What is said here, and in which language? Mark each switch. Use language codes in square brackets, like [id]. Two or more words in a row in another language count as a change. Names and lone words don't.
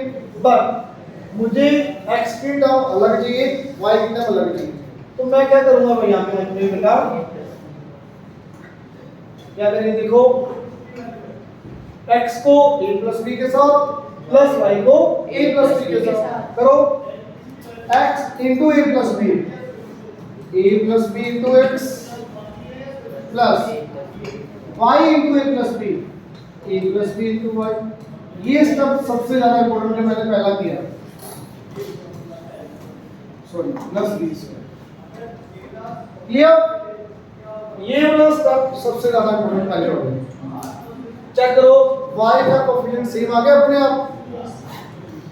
[hi] बट मुझे x की टर्म अलग चाहिए, y की टर्म अलग चाहिए, तो मैं क्या करूंगा भाई यहाँ पे अपने बेटा क्या करेंगे? देखो x को [en] a plus b [hi] के साथ प्लस y को [en] a plus b [hi] के साथ करो। [en] x into a plus b, a plus b into x प्लस y into a plus b, a plus b into y। [hi] ये स्टेप सबसे ज्यादा इंपॉर्टेंट है, मैंने पहला किया, [en] sorry plus b [hi] ये वाला स्टेप सबसे ज्यादा इंपॉर्टेंट पहले हो गया। चेक करो y का [en] coefficient same [hi] आ गया अपने आप।